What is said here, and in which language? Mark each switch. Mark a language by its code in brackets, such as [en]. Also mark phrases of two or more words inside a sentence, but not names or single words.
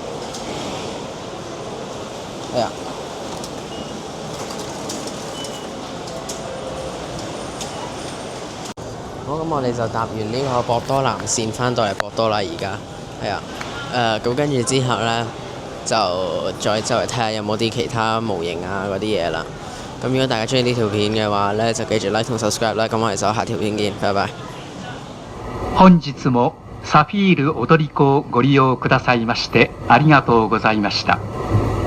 [yue] 哎呀，好，咁我哋就搭完呢個博多南線翻到嚟博多啦，而家係啊，咁跟住之後呢，就再周圍睇下有冇啲其他模型啊嗰啲嘢啦。咁如果大家中意呢條片嘅話呢，就記住 like 同 subscribe 啦。咁我哋就下條片見，拜拜。 [ja] 本日もサフィール踊り子をご利用くださいましてありがとうございました。